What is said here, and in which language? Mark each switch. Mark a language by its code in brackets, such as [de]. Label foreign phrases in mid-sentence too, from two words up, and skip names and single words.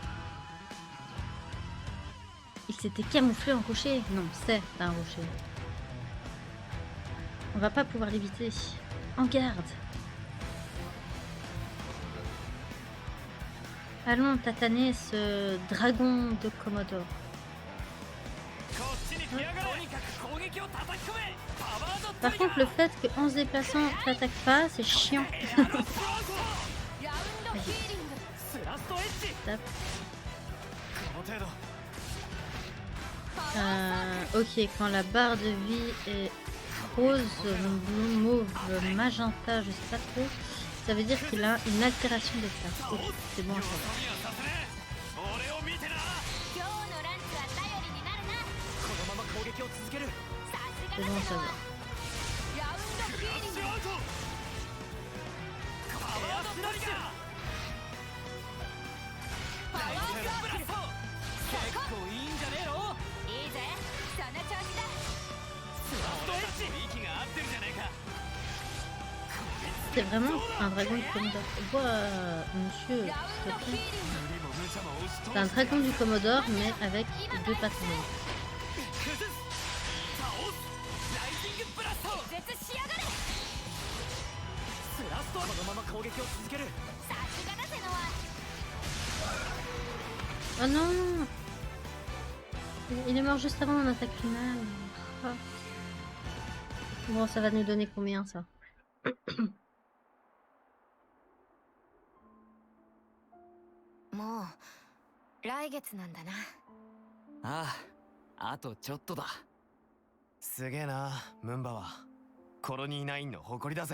[fr] Il s'était camouflé en rocher. Non, c'est un rocher. On va pas pouvoir l'éviter. En garde. Allons tataner ce dragon de Commodore. [ja] こっちに来やがれ。とにかく攻撃を叩き込め。パワードット [fr] Par contre, le fait qu'en se déplaçant, t'attaques pas, c'est chiant. [ja] ラウンドヒーリング。スラストエッジ。 [fr] Tape. [ja] この程度。 [fr] Ok, quand la barre de vie est rose, bleu, mauve, magenta, je sais pas trop, ça veut dire qu'il a une altération de ça. Ok, c'est bon à savoir. [ja] 俺を見てな。今日のランチは頼りになるな。このまま攻撃を続ける。さす [fr] C'est [ja] が [fr] bon [ja] だ [fr] à [ja] ぜ [fr] savoir. [ja] ラウンドヒーリング。アウト。パワードットリガー。パワーストブラスト。結構いいんじゃねえの。いいぜ。その調子だ。俺たち息が合ってるじゃねえか。 [fr] C'est vraiment un dragon du Commodore. Monsieur, [ja] ラウ [fr] s'il [ja] ン [fr] te [ja] ドヒー [fr] plaît. [ja] リング。無理も無茶も押し [fr] C'est un [ja] 通す。 [fr] dragon du Commodore, mais avec deux pattes. [ja] 崩す。倒す。ライジングブラスト。絶しやがれ。スラスト。このまま攻撃を続ける。さすがだぜノア。 [fr] Oh non! Il est mort juste avant mon attaque finale. Ah. Bon, ça va nous donner combien ça? [ja] もう来月なんだな。ああ、あとちょっとだ。すげえなムンバは。コロニー9の誇りだぜ。